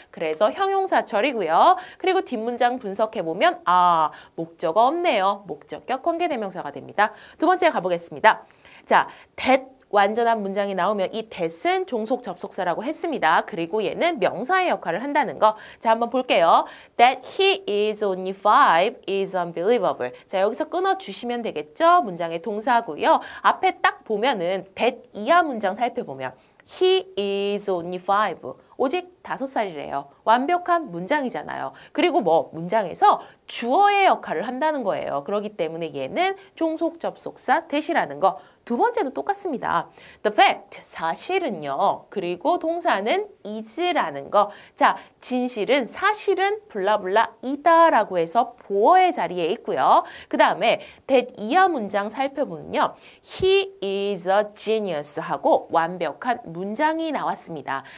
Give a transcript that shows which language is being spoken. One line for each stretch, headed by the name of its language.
Korean: 그래서 형용사절이고요. 그리고 뒷문장 분석해보면 목적어 없네요. 목적격 관계대명사가 됩니다. 두 번째 가보겠습니다. 자, that 완전한 문장이 나오면 이 that은 종속 접속사라고 했습니다. 그리고 얘는 명사의 역할을 한다는 거. 자, 한번 볼게요.
English: That he is only 5 is unbelievable.
Korean: 자, 여기서 끊어주시면 되겠죠? 문장의 동사고요. 앞에 딱 보면은 that 이하 문장 살펴보면
English: he is only 5.
Korean: 오직 5살이래요. 완벽한 문장이잖아요. 그리고 문장에서 주어의 역할을 한다는 거예요. 그렇기 때문에 얘는 종속 접속사 that이라는 거. 두 번째도 똑같습니다.
English: The fact,
Korean: 사실은요. 그리고 동사는 is라는 거. 자, 진실은 사실은 블라블라이다라고 해서 보어의 자리에 있고요. 그 다음에 that 이하 문장 살펴보면요.
English: He is a genius
Korean: 하고 완벽한 문장이 나왔습니다.